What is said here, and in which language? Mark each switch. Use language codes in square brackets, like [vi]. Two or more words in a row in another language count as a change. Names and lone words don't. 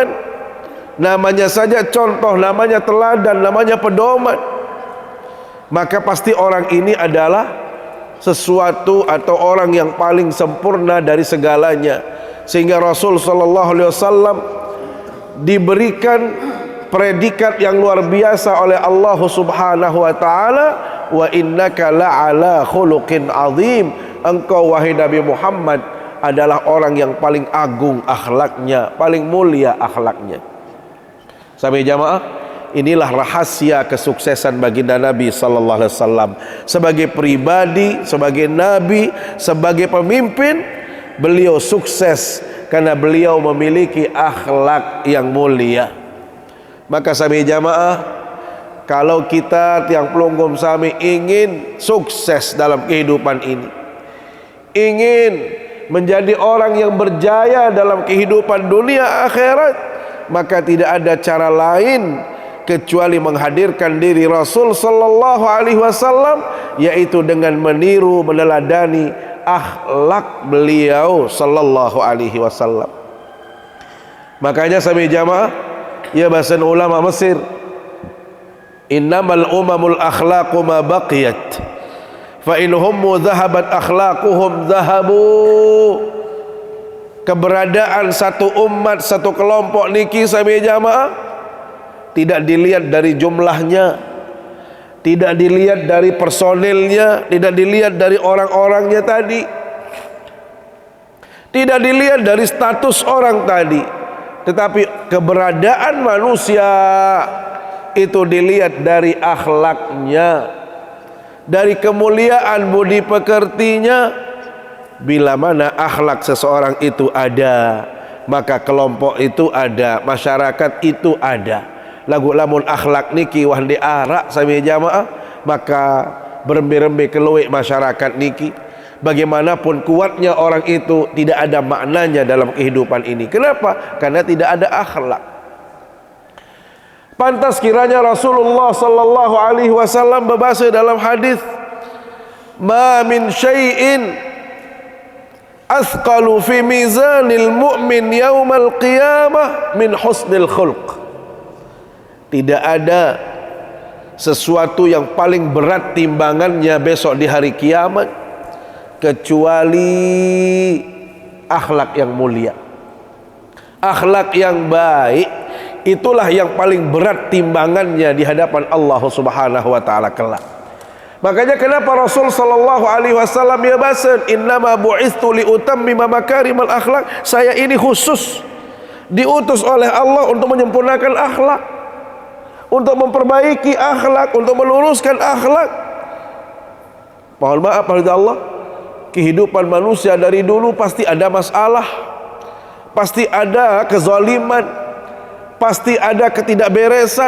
[id] Namanya saja contoh, namanya teladan, namanya pedoman. Maka pasti orang ini adalah sesuatu atau orang yang paling sempurna dari segalanya. Sehingga Rasul [ar] صلى الله عليه وسلم [id] diberikan predikat yang luar biasa oleh Allah [ar] سبحانه وتعالى، وإنك لعلى خلق عظيم. [id] Engkau wahai Nabi Muhammad adalah orang yang paling agung akhlaknya, paling mulia akhlaknya. Sampai jamaah, inilah rahasia kesuksesan baginda Nabi [ar] صلى الله عليه وسلم [id] sebagai pribadi, sebagai nabi, sebagai pemimpin. Beliau sukses karena beliau memiliki akhlak yang mulia. Maka sampai jamaah, kalau kita [sas] tiang pelunggum sami [id] ingin sukses dalam kehidupan ini, ingin menjadi orang yang berjaya dalam kehidupan dunia akhirat, maka tidak ada cara lain kecuali menghadirkan diri Rasul [ar] صلى الله عليه وسلم, [id] yaitu dengan meniru, meneladani akhlak beliau [ar] صلى الله عليه وسلم. [id] Makanya sampai jamaah, ya bahasan ulama Mesir, [ar] إنما الأمم الأخلاق ما بقيت فإن هم ذهبت أخلاقهم ذهبوا. [id] Keberadaan satu umat, satu kelompok niki sampai jamaah tidak dilihat dari jumlahnya, tidak dilihat dari personilnya, tidak dilihat dari orang-orangnya tadi, tidak dilihat dari status orang tadi, tetapi keberadaan manusia itu dilihat dari akhlaknya, dari kemuliaan budi pekertinya. Bila mana akhlak seseorang itu ada, maka kelompok itu ada, masyarakat itu ada. [sas] Lagu lamun akhlak niki wah diarak sami jamaah, maka berembe-rembe keluik masyarakat niki. [id] Bagaimanapun kuatnya orang itu, tidak ada maknanya dalam kehidupan ini. Kenapa? Karena tidak ada akhlak. Pantas kiranya Rasulullah [ar] صلى الله عليه وسلم [id] berbahasa dalam hadis, [ar] ما من شيء أثقل في ميزان المؤمن يوم القيامة من حسن الخلق. [id] Tidak ada sesuatu yang paling berat timbangannya besok di hari kiamat kecuali akhlak yang mulia, akhlak yang baik. Itulah yang paling berat timbangannya di hadapan Allah [ar] سبحانه وتعالى [id] kelak. Makanya kenapa Rasul [ar] صلى الله عليه وسلم [id] ya basan, [ar] إنما بعثت لأتمم مكارم الأخلاق. [id] Saya ini khusus diutus oleh Allah untuk menyempurnakan akhlak, untuk memperbaiki akhlak, untuk meluruskan akhlak. Mohon maaf pada Allah, kehidupan manusia dari dulu pasti ada masalah, pasti ada kezaliman, pasti ada ketidakberesan.